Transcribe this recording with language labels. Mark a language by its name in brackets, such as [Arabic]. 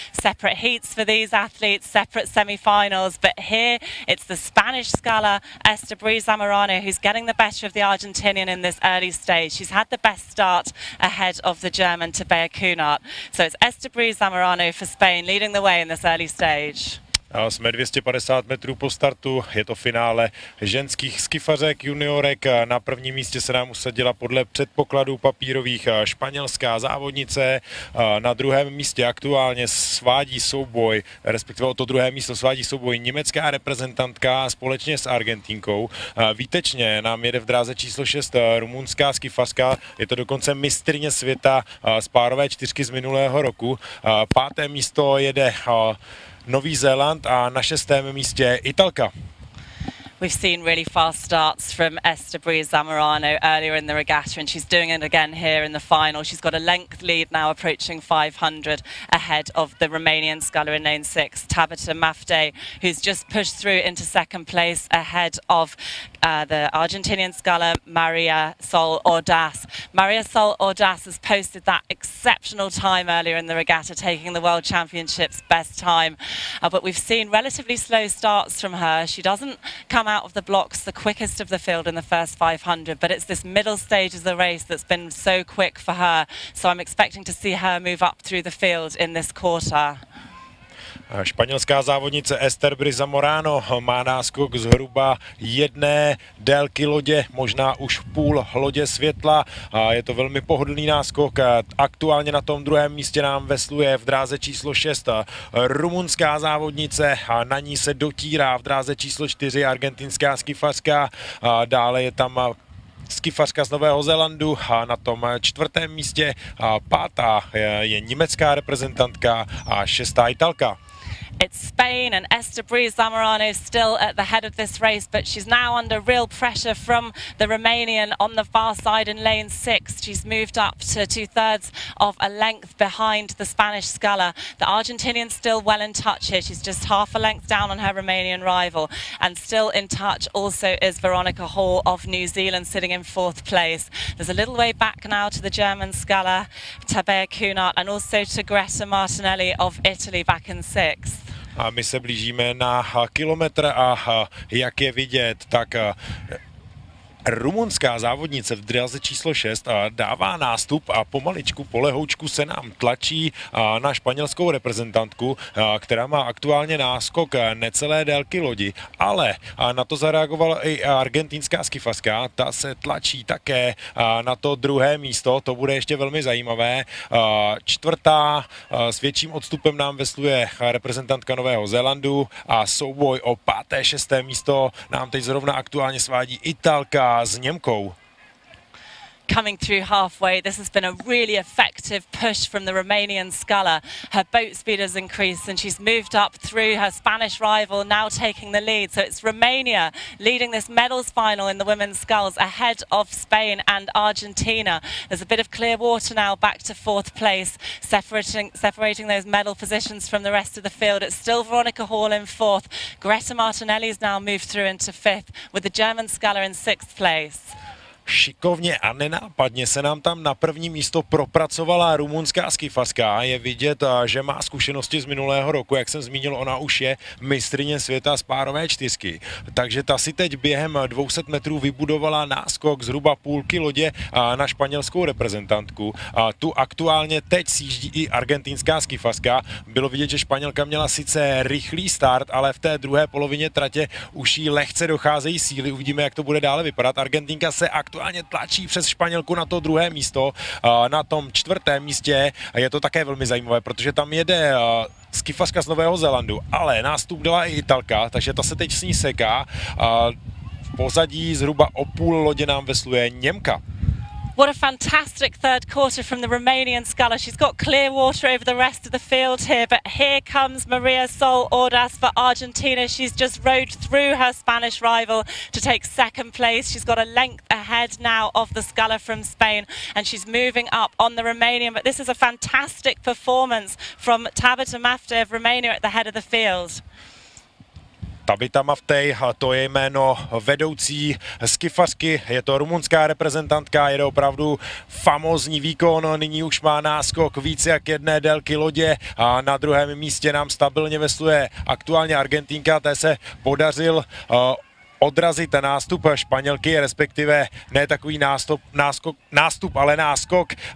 [English] Separate heats for these athletes, separate semi-finals, but here it's the Spanish sculler Esther Briz Zamorano who's getting the better of the Argentinian in this early stage. She's had the best start ahead of the German Tabita Maftei. So it's Esther Briz Zamorano for Spain leading the way in this early stage. [Czech] Jsme 250 metrů po startu, je to finále ženských skifařek, juniorek. Na prvním místě se nám usadila podle předpokladů papírových španělská závodnice. Na druhém místě aktuálně svádí souboj, respektive o to druhé místo svádí souboj německá reprezentantka společně s Argentinkou. Výtečně nám jede v dráze číslo 6 rumunská skifařka, je to dokonce mistryně světa z párové čtyřky z minulého roku. 5. místo jede Nový Zéland a na 6. místě Italka. [English] We've seen really fast starts from Esther Briz Zamorano earlier in the regatta, and she's doing it again here in the final. She's got a length lead now, approaching 500 ahead of the Romanian sculler in lane 6, Tabita Maftei, who's just pushed through into second place ahead of the Argentinian sculler Maria Sol Ordás. Maria Sol Ordás has posted that exceptional time earlier in the regatta, taking the World Championships best time. But we've seen relatively slow starts from her. She doesn't come out of the blocks the quickest of the field in the first 500, but it's this middle stage of the race that's been so quick for her. So I'm expecting to see her move up through the field in this quarter. [Czech] Španělská závodnice Esther Briz Zamorano má náskok zhruba jedné délky lodě, možná už půl lodě světla. Je to velmi pohodlný náskok. Aktuálně na tom druhém místě nám vesluje v dráze číslo 6 rumunská závodnice. Na ní se dotírá v dráze číslo 4 argentinská skifařka. Dále je tam skifařka z Nového Zélandu a na tom 4. místě 5. je německá reprezentantka a 6. Italka. [English] It's Spain, and Esther Briz Zamorano is still at the head of this race, but she's now under real pressure from the Romanian on the far side in lane 6. She's moved up to 2/3 of a length behind the Spanish sculler. The Argentinian's still well in touch here. She's just half a length down on her Romanian rival, and still in touch also is Veronica Hall of New Zealand, sitting in 4th place. There's a little way back now to the German sculler Tabita Maftei, and also to Greta Martinelli of Italy back in 6th. [Czech] A my se blížíme na kilometr a jak je vidět, tak Rumunská závodnice v dráze číslo 6 dává nástup a pomaličku, polehoučku se nám tlačí na španělskou reprezentantku, která má aktuálně náskok necelé délky lodi, ale na to zareagovala i argentinská skifařka, ta se tlačí také na to druhé místo, to bude ještě velmi zajímavé. Čtvrtá s větším odstupem nám vesluje reprezentantka Nového Zélandu a souboj o 5. 6. místo nám teď zrovna aktuálně svádí Italka s Němkou. [English] Coming through halfway, this has been a really effective push from the Romanian sculler. Her boat speed has increased and she's moved up through her Spanish rival, now taking the lead. So it's Romania leading this medals final in the women's sculls ahead of Spain and Argentina. There's a bit of clear water now back to 4th place, separating those medal positions from the rest of the field. It's still Veronica Hall in 4th. Greta Martinelli's now moved through into 5th, with the German sculler in 6th place. [Czech] Šikovně a nenápadně se nám tam na první místo propracovala rumunská skifařka. Je vidět, že má zkušenosti z minulého roku, jak jsem zmínil, ona už je mistryně světa z párové čtyřky. Takže ta si teď během 200 metrů vybudovala náskok zhruba půlky lodě na španělskou reprezentantku. Tu aktuálně teď sjíždí i argentinská skifařka. Bylo vidět, že Španělka měla sice rychlý start, ale v té druhé polovině tratě už jí lehce docházejí síly. Uvidíme, jak to bude dále vypadat. Argentinka se aktuálně tlačí přes Španělku na to druhé místo. Na tom 4. místě je to také velmi zajímavé, protože tam jede skifařka z Nového Zélandu, ale nástup dala i Italka, takže ta se teď s ní seká. V pozadí zhruba o půl lodě nám vesluje Němka. [English] What a fantastic third quarter from the Romanian sculler. She's got clear water over the rest of the field here, but here comes Maria Sol Ordás for Argentina. She's just rode through her Spanish rival to take 2nd place. She's got a length ahead now of the sculler from Spain, and she's moving up on the Romanian. But this is a fantastic performance from Tabita Maftei of Romania at the head of the field. [Czech] Tabita Maftei, to je jméno vedoucí skifařky, je to rumunská reprezentantka, jede opravdu famózní výkon, nyní už má náskok více jak jedné délky lodě a na druhém místě nám stabilně vesluje aktuálně Argentinka, té se podařil odrazit nástup Španělky, respektive ne takový nástup, ale náskok.